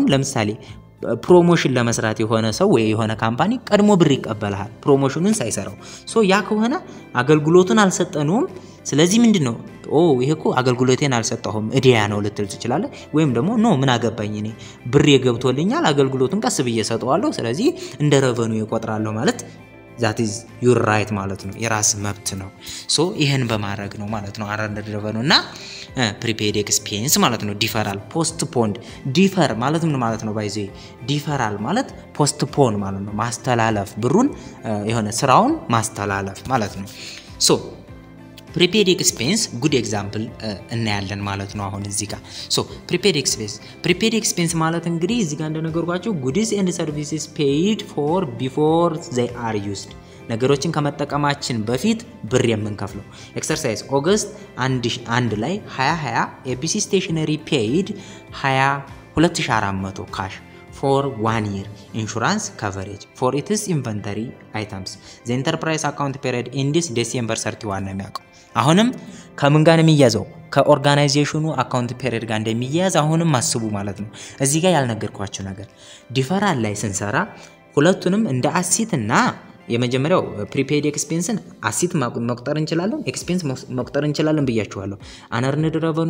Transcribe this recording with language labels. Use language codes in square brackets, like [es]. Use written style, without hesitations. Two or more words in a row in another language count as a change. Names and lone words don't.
[am] ለምሳሌ ፕሮሞሽን ለመስራት የሆነ ሰው ወይ የሆነ ካምፓኒ ቀድሞ ብር ይቀበላል ፕሮሞሽኑን ሳይሰራው ሶ ያ ከሆነ አገልግሎቱን አልሰጠኑም ስለዚህ ምንድነው ይሄኮ አገልግሎቴን አልሰጠሁም እዲያ ነው ልትል ትችላለህ ወይም ደግሞ ኖ ምን አገባኝ እኔ ብር የገብቶልኛል አገልግሎቱን ቀስ ብዬ ሰጠዋለሁ ስለዚህ እንደ revenue ይቆጥራለሁ ማለት [en] that is your right [am] ማለት ነው የራስ መብት ነው ሶ ይሄን በማድረግ ነው ማለት ነው [en] unearned revenue [am] እና [en] prepaid expense [am] ማለት ነው [en] deferral postponed defer [am] ማለት ምን ማለት ነው ባይዘ deferral ማለት postpone ማለት ነው ማስተላለፍ ብሩን የሆነ ስራውን ማስተላለፍ ማለት ነው ሶ [en] prepaid expense good example [am] እናያለን ማለት ነው አሁን እዚህ ጋር [en] so prepaid expense [am] ማለት እንግዲህ እዚህ ጋር እንደነገርኳችሁ [en] goods and services paid for before they are used [am] ነገሮችን ከመጠቀማችን በፊት ብር የምንከፍለው [en] Exercise August [am] 1 ላይ 2020 [en] ABC stationery paid 22400 cash for 1 year insurance coverage for its inventory items the enterprise account period ends December 31 [am] ነው የሚያውቀው አሁንም ከምን ጋር የሚያዘው ከኦርጋናይዜሽኑ [en] account period [am] ጋር እንደሚያዝ አሁንም አስቡ ማለት ነው እዚህ ጋር ያልነገርኳችሁ ነገር ዲፈራል ላይ ስንሰራ ሁለቱንም እንደ አሲት እና የመጀመሪያው [en] prepaid expenseን [am] አሲት መቁጠር እንችላለን ኤክስፔንስ መቁጠር እንችላለን ብያችኋለሁ [en] unearned revenue